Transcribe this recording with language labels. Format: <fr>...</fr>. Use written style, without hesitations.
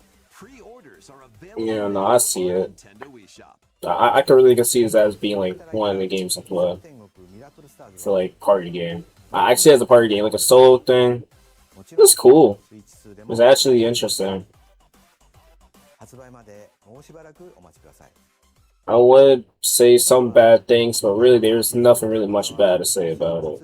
<en>Pre-orders are available. Yeah, no, I see on it. Nintendo Wii Shop. I could really see this as being like one of the games to play for like party game. I see it as a party game, like a solo thing. It's cool. It's actually interesting.</en> <ja>発売までもうしばらくお待ちください。</ja> <en>I would say some bad things, but really there's nothing really much bad to say about it.</en>